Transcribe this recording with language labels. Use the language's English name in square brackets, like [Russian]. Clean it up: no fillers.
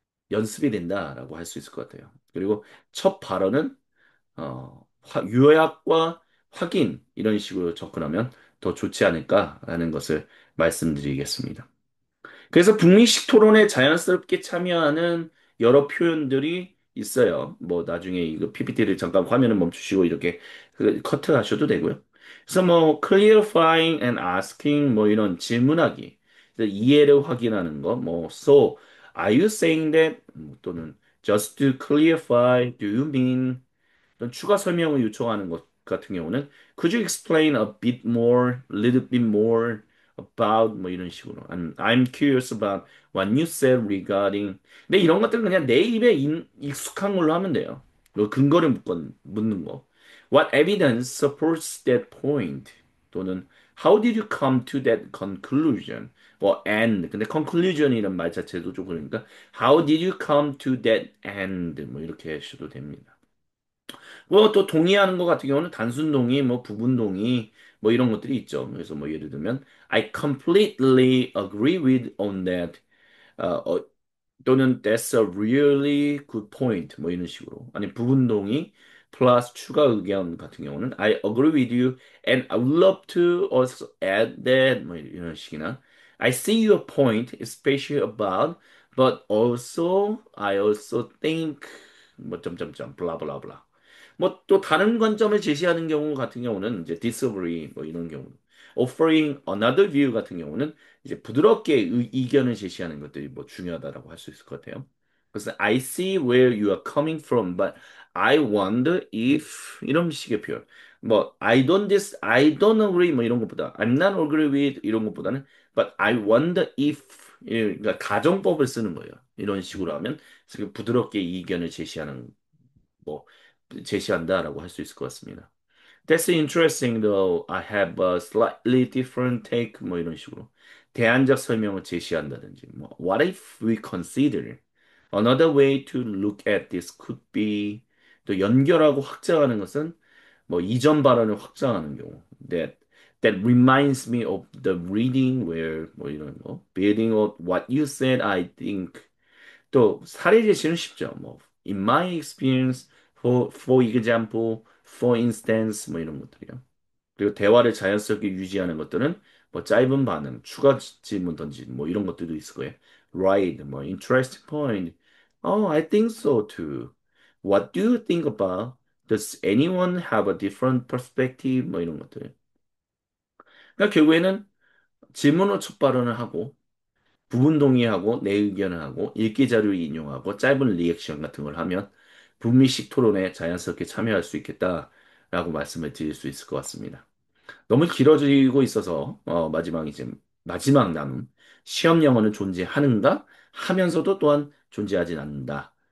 [Korean] 연습이 된다라고 할 수 있을 것 같아요. 그리고 첫 발언은 요약과 확인 이런 식으로 접근하면 더 좋지 않을까라는 것을 말씀드리겠습니다. 그래서 북미식 토론에 자연스럽게 참여하는 여러 표현들이 있어요. 뭐 나중에 이거 PPT를 잠깐 화면을 멈추시고 이렇게 커트 하셔도 되고요. 그래서 뭐 [English] clarifying and asking [Korean] 뭐 이런 질문하기, 그래서 이해를 확인하는 거, 뭐 [English] so are you saying that 또는 just to clarify, do you mean [Korean] 어떤 추가 설명을 요청하는 것 같은 경우는 [English] Could you explain a bit more, a little bit more about [Korean] 뭐 이런 식으로 [English] I'm curious about what you said regarding [Korean] 근데 이런 것들은 그냥 내 입에 익숙한 걸로 하면 돼요. 그 근거를 묻는 거 [English] What evidence supports that point? 또는 How did you come to that conclusion? 뭐 and [Korean] 근데 conclusion이란 말 자체도 좀 그러니까 [English] How did you come to that end? [Korean] 뭐 이렇게 하셔도 됩니다. 뭐 또 동의하는 것 같은 경우는 단순 동의, 뭐 부분 동의, 뭐 이런 것들이 있죠. 그래서 뭐 예를 들면 [English] I completely agree with on that. [Korean] 어, 어, 또는 [English] That's a really good point. [Korean] 뭐 이런 식으로. 아니 부분 동의 플러스 추가 의견 같은 경우는 [English] I agree with you and I would love to also add that. [Korean] 뭐 이런 식이나 [English] I see your point, especially about, but also I also think [Korean] 뭐 점점점 블라블라블라. 뭐 또 다른 관점을 제시하는 경우 같은 경우는 이제 disagree 뭐 이런 경우, [English] offering another view [Korean] 같은 경우는 이제 부드럽게 이견을 제시하는 것들이 뭐 중요하다라고 할 수 있을 것 같아요. [English] 그래서 I see where you are coming from, but I wonder if [Korean] 이런 식의 표현. [English] 뭐 I don't agree [Korean] 뭐 이런 것보다 [English] I'm not agree with [Korean] 이런 것보다는 [English] but I wonder if [Korean] 그러니까 가정법을 쓰는 거예요. 이런 식으로 하면 부드럽게 이견을 제시하는 뭐 제시한다라고 할 수 있을 것 같습니다. [English] That's interesting though. I have a slightly different take. [Korean] 뭐 이런 식으로 대안적 설명을 제시한다든지 뭐 [English] What if we consider another way to look at this could be [Korean] 또 연결하고 확장하는 것은 뭐 이전 발언을 확장하는 경우 [English] that reminds me of the reading where [Korean] 뭐 이런 거 [English] building on what you said I think [Korean] 또 사례 제시는 쉽죠. [English] 뭐 in my experience, for example, for instance, [Korean] 뭐 이런 것들이요. 그리고 대화를 자연스럽게 유지하는 것들은 뭐 짧은 반응, 추가 질문 던지는 뭐 이런 것들도 있을 거예요. [English] Right, 뭐 interesting point. Oh, I think so too. What do you think about? Does anyone have a different perspective? [Korean] 뭐 이런 것들. 그러니까 결국에는 질문으로 첫 발언을 하고 부분 동의하고 내 의견을 하고 읽기 자료 인용하고 짧은 리액션 같은 걸 하면 북미식 토론에 자연스럽게 참여할 수 있겠다라고 말씀을 드릴 수 있을 것 같습니다. 너무 길어지고 있어서 마지막 이제 마지막 나눔 시험 영어는 존재하는가 하면서도 또한 존재하진 않는다.